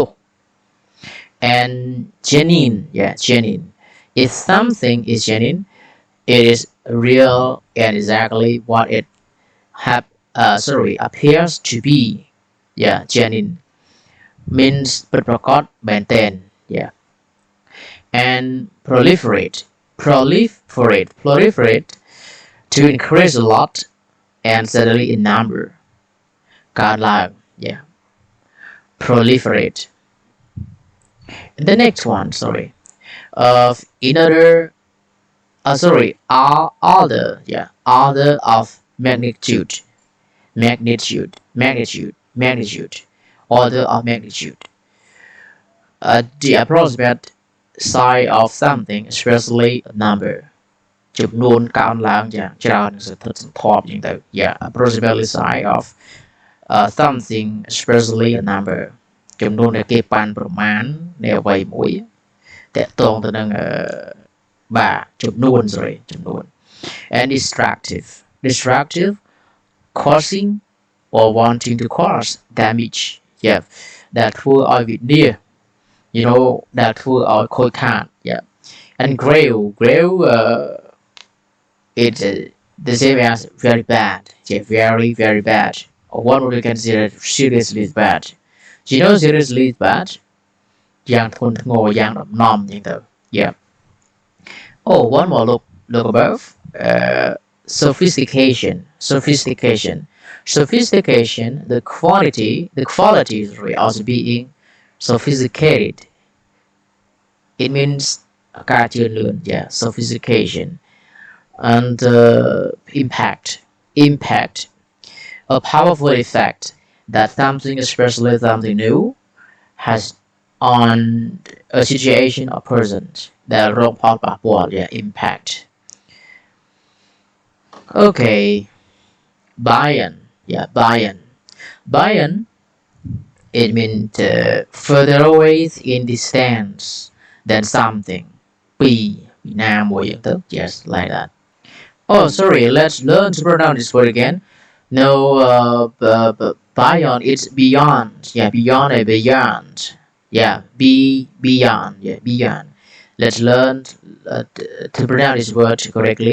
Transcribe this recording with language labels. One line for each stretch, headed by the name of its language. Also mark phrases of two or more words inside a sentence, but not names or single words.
English: And genuine. Yeah, genuine. If something is genuine, it is real and exactly what it appears to be. Yeah, genuine means
Khmer: ពិតប្រាកដមែនទែន
English: yeah. And proliferate to increase a lot and steadily in number កើនឡើង yeah. Proliferate. The next one, sorry, of another order of magnitude, order of magnitude. The approximate size of something, especially a number.
Khmer: ចំនួនកើនឡើងយ៉ាងច្រើនសន្ធឹកសន្ធាប់យ៉ាងទៅ
English: yeah, approximately size of something, especially a number.
Khmer: ចំនួនដែលគេប៉ាន់ប្រមាណនៃអ្វីមួយតកតងទៅនឹងបាទចំនួន
English: and destructive causing or wanting to cause damage, yeah, that
Khmer: ធ្វើឲ្យវានា
English: you know, that
Khmer: ធ្វើឲ្យខូចខាត yeah.
English: And grave it's the same as very bad, yeah, very bad, or one would be considered seriously bad. Do you know seriously bad?
Khmer: យ៉ាងធ្ងន់ធ្ងរយ៉ាងដំណំយ៉ាងទៅ yeah.
English: Oh, one more look above. Sophistication, the quality is also being sophisticated. It means ការជឿនលឿន yeah, sophistication. And impact, a powerful effect that something, especially something new, has on a situation or person. That
Khmer: រងផលប៉ះពាល់
English: yeah, impact. Okay, buy-in, yeah, buy-in, it means further away in distance than something.
Khmer: ពីណាមួយយ៉ាងទៅ
English: yes, like that. Oh, sorry, let's learn to pronounce this word again. No, beyond, it's beyond. Yeah, beyond. Yeah, beyond. Yeah, beyond. Let's learn to pronounce this word correctly.